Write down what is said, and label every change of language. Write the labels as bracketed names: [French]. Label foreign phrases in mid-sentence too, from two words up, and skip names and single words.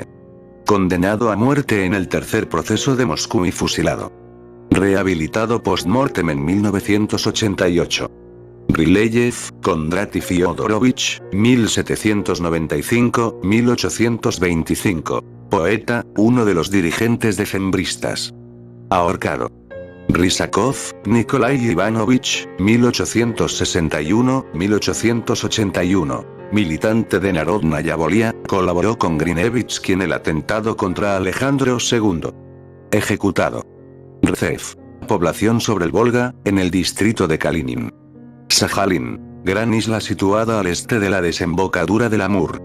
[Spanish] Condenado a muerte en el tercer proceso de Moscú y fusilado. Rehabilitado post-mortem en 1988. Ryleyev, Kondraty Fyodorovich, 1795-1825. Poeta, uno de los dirigentes decembristas. Ahorcado. Rysakov, Nikolai Ivanovich, 1861-1881. Militante de Narodnaya Volia, colaboró con Grinevich en el atentado contra Alejandro II. Ejecutado. Rzev. Población sobre el Volga, en el distrito de Kalinin. Sajalín. Gran isla situada al este de la desembocadura del Amur.